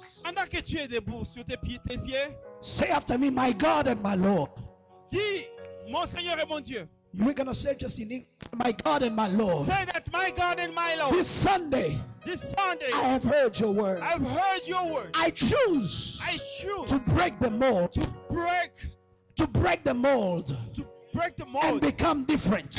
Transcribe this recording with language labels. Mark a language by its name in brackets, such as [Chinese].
[French] Pendant que tu es debout sur tes pieds, [English] say after me, my God and my Lord. [French] dis, mon Seigneur et mon Dieu. [English] We're going to say just in English, my God and my Lord. Say that, my God and my Lord. This Sunday, This Sunday, I have heard your word. I've heard your word. I choose I choose to break the mold, to break to break the mold the and mold become different.